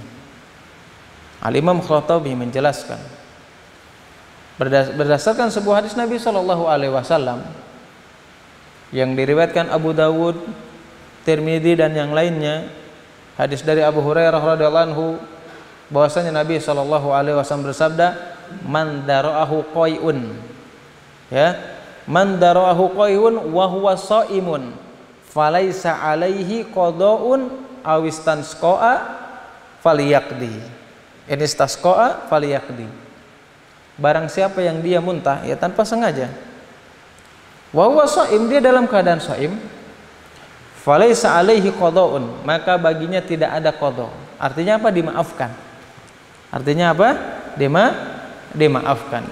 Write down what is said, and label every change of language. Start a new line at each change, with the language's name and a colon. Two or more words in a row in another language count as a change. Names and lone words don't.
Indonesian: Al-Imam Al-Khattabi menjelaskan berdasarkan sebuah hadis Nabi Shallallahu Alaihi Wasallam yang diriwayatkan Abu Dawud, Tirmidzi dan yang lainnya, hadis dari Abu Hurairah radhiyallahu anhu, bahwasanya Nabi Shallallahu Alaihi Wasallam bersabda,
Arabic: "من ذرعه القيء، يا، من ذرعه القيء وهو صائم، فليس عليه قضاء أو استقاء فليقض."
Indonesian: Ini
Arabic: استقاء فليقض.
Indonesian: Barang siapa yang dia muntah ya tanpa sengaja,
Arabic: وهو صائم,
Indonesian: dia dalam keadaan shaim,
Arabic: فليس عليه قضاء,
Indonesian: maka baginya tidak ada qada. Artinya apa? Dimaafkan. Artinya apa? Dimaafkan.